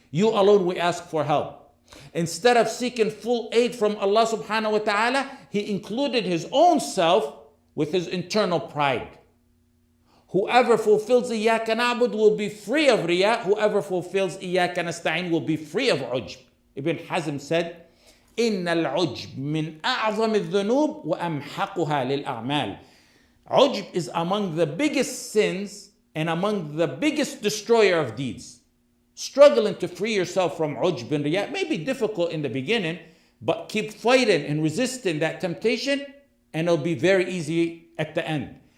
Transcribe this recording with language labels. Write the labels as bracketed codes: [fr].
[en] You alone we ask for help. Instead of seeking full aid from Allah subhanahu wa ta'ala, he included his own self with his internal pride. Whoever fulfills [ar] إِيَّاكَ نَعْبُدُ [en] will be free of riyah. Whoever fulfills [ar] إِيَّاكَ نَسْتَعِينَ [en] will be free of ujb. Ibn Hazm said, [ar] إِنَّ الْعُجْبِ مِنْ أَعْظَمِ الذُّنُوبِ وَأَمْحَقُهَا لِلْأَعْمَالِ. [en] Ujb is among the biggest sins and among the biggest destroyer of deeds. Struggling to free yourself from ujb and riyah may be difficult in the beginning, but keep fighting and resisting that temptation, and it'll be very easy at the end.